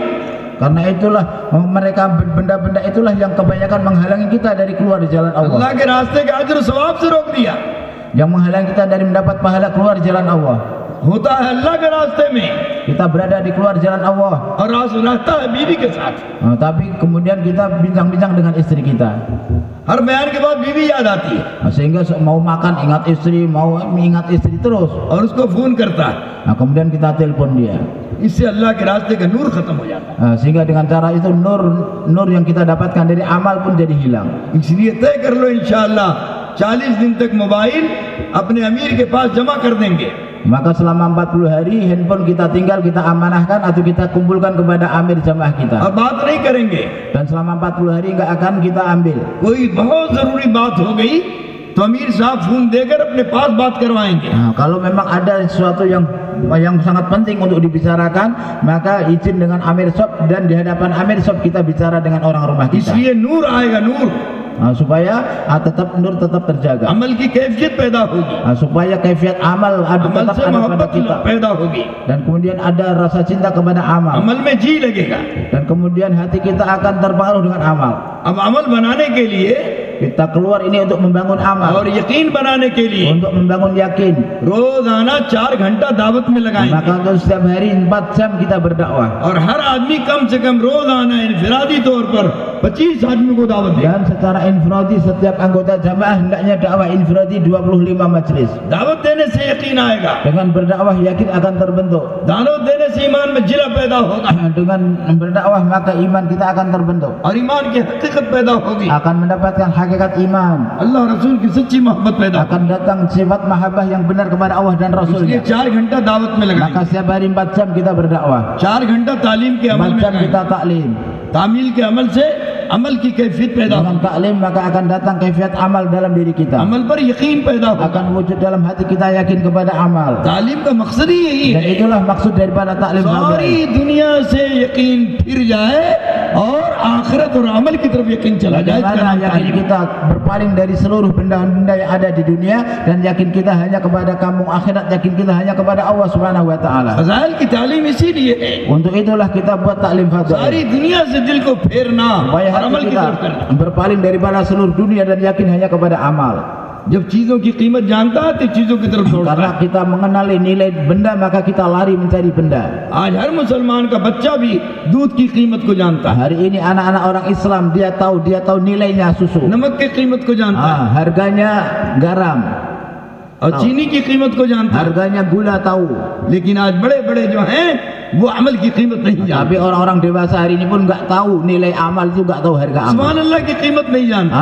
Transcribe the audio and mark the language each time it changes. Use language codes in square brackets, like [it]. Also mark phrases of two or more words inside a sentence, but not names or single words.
[id] Karena itulah mereka benda-benda itulah yang kebanyakan menghalangi kita dari keluar di jalan [hi] अल्लाह [id] Allah. [hi] के रास्ते के अजर सवाब से रोक दिया। [id] Yang menghalangi kita dari mendapat pahala keluar jalan Allah. [hi] होता है अल्लाह के रास्ते में [id] Kita berada di keluar jalan Allah, [hi] और रहता है बीवी के साथ। [id] tapi kemudian kita bincang-bincang dengan istri kita. [hi] हर बयान के बाद बीवी याद आती है [id] Sehingga mau makan ingat istri, mau ingat istri terus. [hi] और उसको फोन करता है। [id] Kemudian kita telepon dia. [hi] इससे अल्लाह के रास्ते का नूर खत्म हो जाता [id] Sehingga dengan cara itu nur yang kita dapatkan dari amal pun jadi hilang. [hi] है। इसलिए तय कर लो [ar] إن شاء الله [hi] 40 दिन तक मोबाइल अपने अमीर के पास जमा कर देंगे। [id] Maka selama 40 hari handphone kita tinggal kita amanahkan atau kita kumpulkan kepada amir jamaah kita. [hi] और बात नहीं करेंगे। [id] Dan selama 40 hari nggak akan kita ambil. [hi] कोई बहुत जरूरी बात हो गई तो अमीर साहब फोन देकर अपने पास बात करवाएंगे। [id] Kalau memang ada sesuatu yang sangat penting untuk dibicarakan, maka izin dengan amir shop dan di hadapan amir shop kita bicara dengan orang rumah kita. [hi] इसलिए नूर आएगा, नूर [id] Supaya nur tetap terjaga. [hi] अमल की कैफियत पैदा होगी, [id] Supaya kaifiat amal [hi] अमल [id] tetap [hi] से [id] ada pada [hi] मोहब्बत [id] kita. [hi] पैदा होगी, [id] Dan kemudian ada rasa cinta kepada amal. [hi] अमल में जी लगेगा। [id] Dan kemudian hati kita akan terpengaruh dengan amal. [hi] अब अमल बनाने के लिए [id] Kita keluar ini untuk membangun amal, [hi] और यकीन बनाने के लिए [id] untuk membangun yakin. [hi] रोजाना 4 घंटा दावत में लगाएंगे [id] Maka untuk setiap hari 4 jam kita berdakwah. [hi] और हर आदमी कम से कम रोजाना इनफरादी तौर पर 25 आदमी को दावत दे। [id] Dan secara infradi setiap anggota jamaah hendaknya dakwah infradi 25 majlis. [hi] दावत देने से यकीन आएगा, [id] Dengan berdakwah yakin akan terbentuk. [hi] दावत देने से ईमान में जिला पैदा होगा [id] Dengan berdakwah maka iman kita akan terbentuk. [hi] और ईमान की हकीकत पैदा होगी, [id] Akan mendapatkan hakikat iman. [hi] अल्लाह रसूल की सच्ची मोहब्बत पैदा होगी। [id] Akan datang sifat mahabbah yang benar kepada Allah dan [hi] इसलिए [id] Rasulnya. [hi] 4 घंटा दावत में [id] Maka [hi] लगाएंगे, [id] setiap hari 4 jam kita berdakwah, [hi] 4 घंटा तालीम के अमल [id] 4 [hi] में [id] jam [hi] लगाएंगे। [id] kita taklim. [hi] तामील के अमल से अमल की कैफियत पैदा [id] Dengan [hi] होगी, [id] taklim maka akan datang kaifiat amal dalam diri kita. [hi] अमल पर यकीन पैदा होगा। [id] Akan wujud dalam hati kita yakin kepada amal. [hi] तालीम का मकसद ही यही [id] Dan [hi] है, [id] itulah maksud daripada taklim [hi] सारी [id] hadis. [hi] दुनिया से यकीन फिर जाए और आखिरत और अमल की तरफ यकीन चला जाए। इसका [id] Bagaimana [hi] नाम [id] yakin [hi] तालीम। [id] kita berpaling dari seluruh benda-benda yang ada di dunia dan yakin kita hanya kepada kampung akhirat, yakin kita hanya kepada Allah [ar] سبحانه وتعالى. [hi] फज़ाइल की तालीम इसीलिए है, [id] Untuk itulah kita buat taklim [hi] सारी [id] fadhil. [hi] दुनिया से दिल को फेरना [id] Supaya [hi] और अमल [id] hati [hi] की [id] kita [hi] तरफ करना। [id] berpaling daripada seluruh dunia dan yakin hanya kepada amal. [hi] जब चीजों की कीमत जानता है तो चीजों की तरफ दौड़ता [id] Karena [hi] है। [id] kita mengenali nilai benda maka kita lari mencari benda. [hi] आज हर मुसलमान का बच्चा भी दूध की कीमत को जानता है, [id] Hari ini anak-anak orang Islam dia tahu nilainya susu. [hi] नमक की कीमत को जानता है [id] Harganya garam, [hi] और चीनी की कीमत को जानता है। [id] harganya gula tahu. [hi] लेकिन आज बड़े बड़े जो हैं वो अमल की कीमत नहीं [id] Tapi [hi] जानते। [id] orang-orang dewasa hari ini pun nggak tahu nilai amal itu, nggak tahu harga amal. [ar] سبحان الله [hi] की कीमत नहीं जानते,